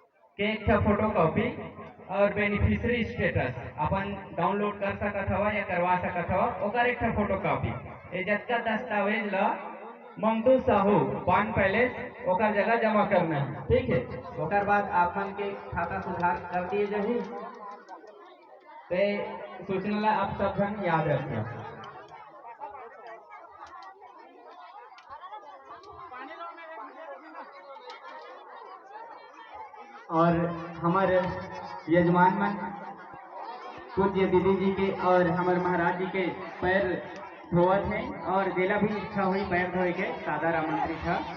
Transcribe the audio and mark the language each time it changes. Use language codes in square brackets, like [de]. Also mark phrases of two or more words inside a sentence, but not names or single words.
[hne] के एक ठा [en] photo copy [hne] और [en] beneficiary status [hne] अपन डाउनलोड कर सकत हवा या करवा सकत हवा, ओकर एक ठा [en] photo copy. [hne] ये जतका दस्तावेज ला मंगतू साहू पान पैलेस ओकर जगह जमा करना है, ठीक है। ओकर बाद आपन के खाता सुधार कर दिए जाही। ते सूचना ला आप सब जन याद रखें। और हमारे यजमान मन पूज्य दीदी जी के और हमारे महाराज जी के पैर धोवत हैं, और जेला भी इच्छा हुई पैर धोए के सादर आमंत्रित था।